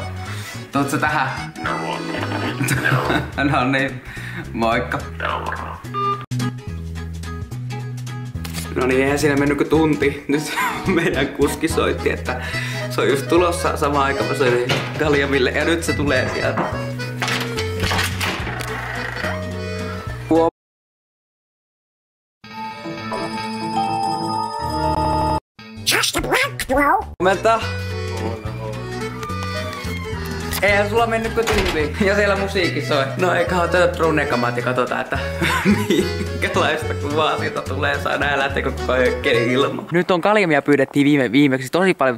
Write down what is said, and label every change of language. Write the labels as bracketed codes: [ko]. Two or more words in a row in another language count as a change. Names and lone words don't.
[fi] Tuutko tähän? No niin. Moikka. No niin, eihän siinä mennyt kuin tunti. Nyt meidän kuski soitti, että se on just tulossa samaan aikaan, kun se Kaljamille, ja nyt se tulee sieltä. [en] Just a black, bro. [fi] Huomenta. Eihän sulla mennyt kuin tunti. Ja siellä musiikki soi. No eikä oteta drone-kamat ja katsotaan, että minkälaista kuvaa siitä tulee. Saa nähdä lähteekö koko keli ilman. Nyt on Kaljamia pyydettiin viimeksi tosi paljon.